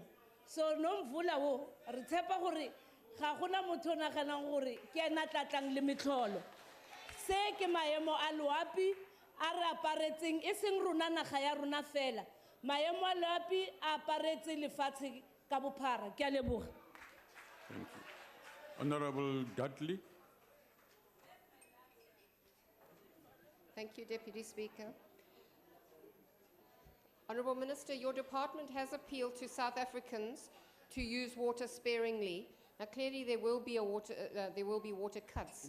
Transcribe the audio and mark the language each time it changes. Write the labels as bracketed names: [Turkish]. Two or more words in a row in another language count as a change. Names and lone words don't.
[Northern Sotho] So Nomvula wo re tshepa gore ga gona motho o naganang gore ke ena tlatlang le metlholo. Se ke maemo a loapi a re aparetseng e seng rona naga ya rona fela. Maemo a loapi a aparetse lefatshe ka bophara. Ke a leboga. [English] Thank you. Honorable Dudley. Thank you, Deputy Speaker. Honourable Minister, your department has appealed to South Africans to use water sparingly, Now, clearly there will be water cuts.